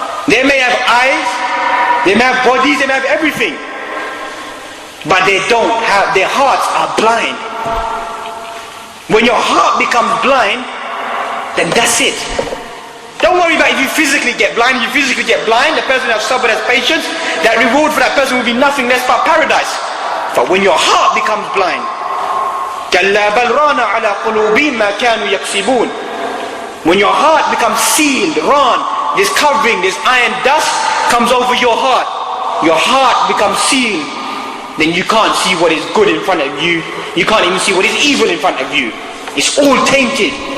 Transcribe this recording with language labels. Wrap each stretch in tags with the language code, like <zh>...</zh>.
<en>They may have eyes, they may have bodies, they may have everything, but they don't have, their hearts are blind. When your heart becomes blind, then that's it. Don't worry about if you physically get blind. If you physically get blind, the person has sabr, has patience, that reward for that person will be nothing less but paradise. But when your heart becomes blind,</en> <ar>كَلَّا بَلْ رَانَ عَلَى قُلُوبِهِمْ مَا كَانُوا يَكْسِبُونَ.</ar> <en>When your heart becomes sealed, ran, this covering, this iron dust comes over your heart becomes sealed, then you can't see what is good in front of you. You can't even see what is evil in front of you. It's all tainted.</en>